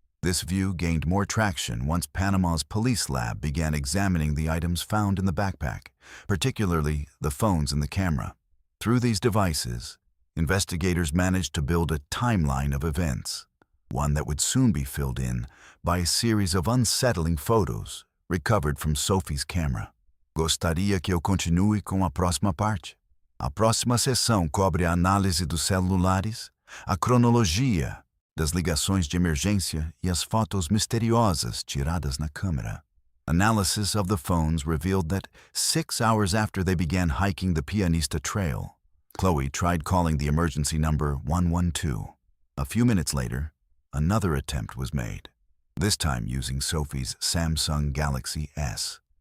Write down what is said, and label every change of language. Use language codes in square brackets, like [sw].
[en] This view gained more traction once Panama's police lab began examining the items found in the backpack, particularly the phones and the camera. Through these devices, investigators managed to build a timeline of events, one that would soon be filled in by a series of unsettling photos recovered from Sophie's camera. [pt] Gostaria que eu continue com a próxima parte? A próxima sessão cobre a análise dos celulares, a cronologia das ligações de emergência e as fotos misteriosas tiradas na câmera. [en] Analysis of the phones revealed that 6 hours after they began hiking the Pianista Trail, Chloe tried calling the emergency number 112. A few minutes later, another attempt was made, this time using Sophie's Samsung Galaxy S.